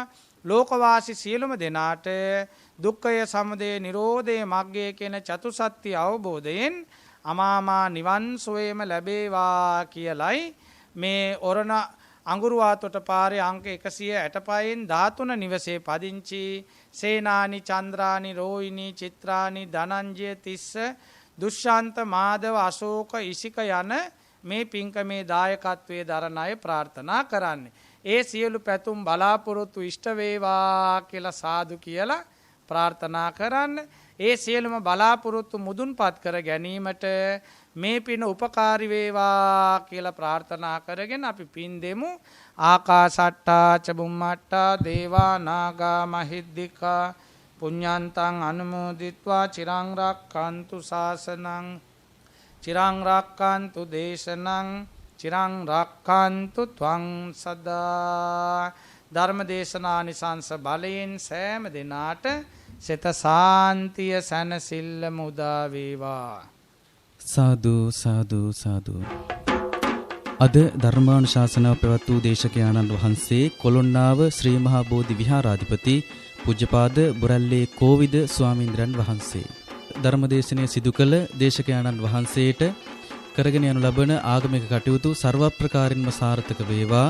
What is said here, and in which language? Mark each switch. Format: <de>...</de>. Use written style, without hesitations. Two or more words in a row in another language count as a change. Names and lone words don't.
<si>ලෝකවාසී සියලුම දෙනාට දුක්ඛය සමුදය නිරෝධය මග්ගය කියන චතුසත්‍ය අවබෝධයෙන් අමාමා නිවන් සුවයම ලැබේවා කියලයි මේ ඔරණ අඟුරුවාතොට පාරේ අංක 165න් 13 නිවසේ පදිංචි සේනානි, චන්ද්‍රානි, රෝහිණි, චිත්‍රානි, ධනංජය, තිස්ස, දුෂ්යන්ත, මාධව, අශෝක, ඉසික යන මේ පින්කමේ දායකත්වයේ දරන අය ප්‍රාර්ථනා කරන්නේ. ඒ සියලු පැතුම් බලාපොරොත්තු ඉෂ්ට වේවා කියලා සාදු කියලා ප්‍රාර්ථනා කරන්න. ඒ සියලුම බලාපොරොත්තු මුදුන්පත් කර ගැනීමට මේ පින උපකාරී වේවා කියලා ප්‍රාර්ථනා කරගෙන අපි පින් දෙමු.</si> <pi>ආකාසට්ටා ච බුම්මට්ටා දේවා නාග මහිද්దికා පුඤ්ඤන්තං අනුමෝදිත්වා චිරං රක්ඛන්තු ශාසනං චිරං රක්ඛන්තු දේශනං චිරං රක්ඛන්තු ත්වං සදා.</pi> <si>ධර්ම දේශනානිසංස බලයෙන් සෑම දිනාට සිත සාන්තිය සැනසෙල්ල මුදා වේවා.</si> <pi>සාදු සාදු සාදු.</pi> <si>අද ධර්මානුශාසනාව පැවැත් වූ දේශකයාණන් වහන්සේ කොළොන්නාව ශ්‍රී මහා බෝධි විහාරාධිපති පූජ්‍යපාද බුරැල්ලේ කෝවිද ස්වාමීන්ද්‍රයන් වහන්සේ ධර්මදේශනය සිදු කළ දේශකයාණන් වහන්සේට කරගෙන යනු ලබන ආගමික කටයුතු ਸਰව ප්‍රකාරින්ම සාර්ථක වේවා.</si>